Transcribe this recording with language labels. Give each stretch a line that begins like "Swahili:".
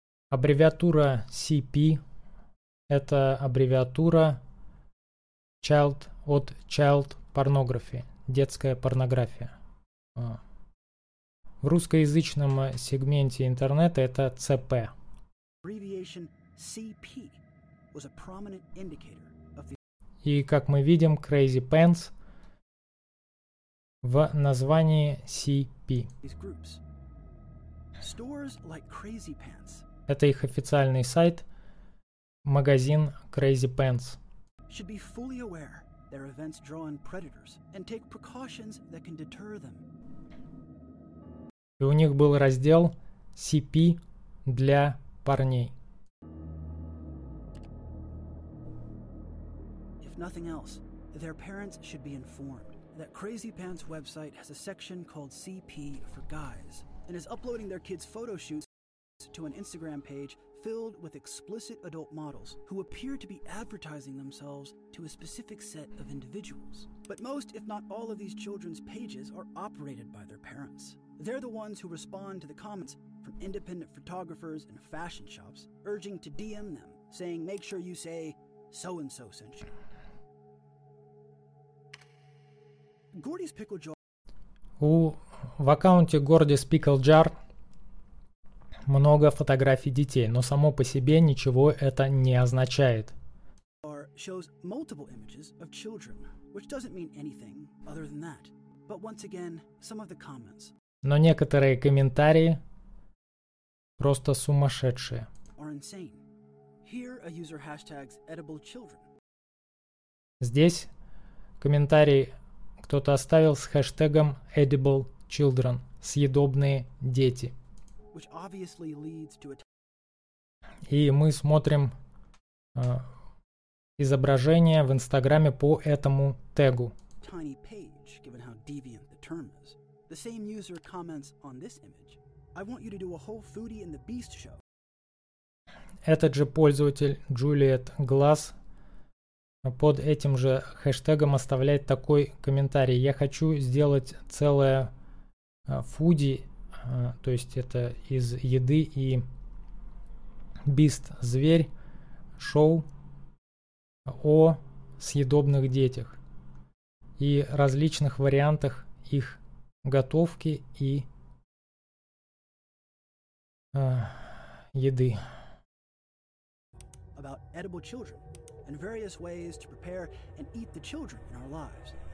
Russian: Аббревиатура CP – это аббревиатура child, от
English: child pornography,
Russian: детская порнография. В русскоязычном сегменте интернета это CP.
English: Abbreviation CP was a prominent indicator of the...
Russian: И как мы видим, Crazy Pants в названии CP.
English: These groups. Stores like Crazy Pants.
Russian: Это их официальный сайт, магазин Crazy Pants.
English: Should be fully aware their events draw on predators and take precautions that can deter them.
Russian: И у них был раздел CP для парней.
English: If nothing else, their parents should be informed that Crazy Pants website has a section called CP for guys and is uploading their kids' photo shoots to an Instagram page filled with explicit adult models who appear to be advertising themselves to a specific set of individuals. But most, if not all, of these children's pages are operated by their parents. They're the ones who respond to the comments from independent photographers and fashion shops urging to DM them, saying, make sure you say, so-and-so sent you. Gordy's Pickle Jar.
Russian: В аккаунте Gordy's Pickle Jar много фотографий детей, но само по себе ничего это не означает.
English: Shows multiple images of children, which doesn't mean anything other than that. But once again, some of the comments.
Russian: Но некоторые комментарии просто сумасшедшие.
English: Here a user hashtags edible children.
Russian: Здесь комментарий кто-то оставил с хэштегом
English: edible children,
Russian: съедобные дети.
English: Which obviously leads to a...
Russian: И мы смотрим изображение в Инстаграме по этому тегу.
English: Tiny page, given how deviant the term is. The same user comments on this image. I want you to do a whole Foodie and the Beast show.
Russian: Этот же пользователь Juliet Glass под этим же хэштегом оставляет такой комментарий. Я хочу сделать целое Foodie, то есть это из еды и Beast, зверь, шоу о съедобных детях и различных вариантах их готовки и еды.
English: About edible children and various ways to prepare and eat the children in our lives.